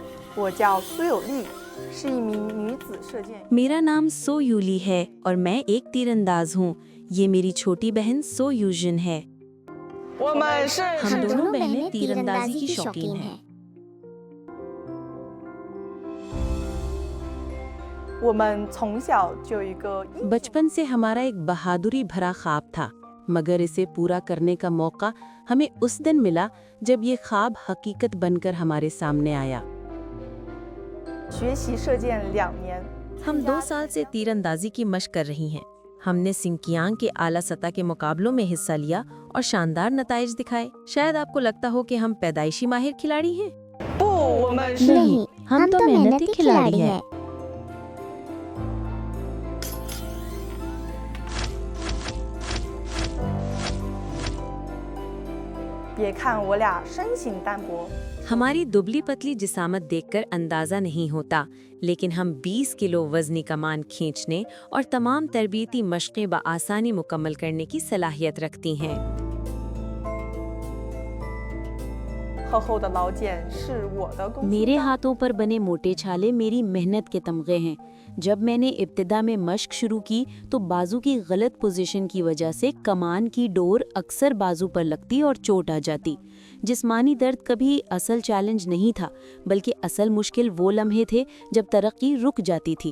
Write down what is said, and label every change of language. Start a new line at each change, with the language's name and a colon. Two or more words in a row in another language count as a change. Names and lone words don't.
Chinese: 我叫苏有丽，是一名女子射箭。
Urdu: میرا نام سو یولی ہے اور میں ایک تیرانداز ہوں. یہ میری چھوٹی بہن سو یوجن ہے.
Chinese: 我们是
Urdu: ہم دونوں दोनों बहनें बहनें تیراندازی کی شوقین ہیں.
Chinese: 我们从小就有一个
Urdu: بچپن سے ہمارا ایک بہادری بھرا خواب تھا، مگر اسے پورا کرنے کا موقع ہمیں اس دن ملا جب یہ خواب حقیقت بن کر ہمارے سامنے آیا.
Chinese: 学习射箭2年，
Urdu: ہم 2 سال سے تیراندازی کی مشق کر رہی ہیں۔ ہم نے سنکیانگ کے اعلیٰ سطح کے مقابلوں میں حصہ لیا اور شاندار نتائج دکھائے. شاید آپ کو لگتا ہو کہ ہم پیدائشی ماہر کھلاڑی ہیں.
Chinese: 不，我们是
Urdu: نہیں، ہم تو محنتی کھلاڑی ہیں.
Chinese: 别看我俩身形单薄，
Urdu: ہماری دبلی پتلی جسامت دیکھ کر اندازہ نہیں ہوتا، لیکن ہم 20 کلو وزنی کمان کھینچنے اور تمام تربیتی مشقیں بآسانی مکمل کرنے کی صلاحیت رکھتی ہیں.
Chinese: 厚厚的老茧是我的功。
Urdu: میرے ہاتھوں پر بنے موٹے چھالے میری محنت کے تمغے ہیں. جب میں نے ابتدا میں مشق شروع کی تو بازو کی غلط پوزیشن کی وجہ سے کمان کی ڈور اکثر بازو پر لگتی اور چوٹ آ جاتی. جسمانی درد کبھی اصل چیلنج نہیں تھا، بلکہ اصل مشکل وہ لمحے تھے جب ترقی رک جاتی تھی.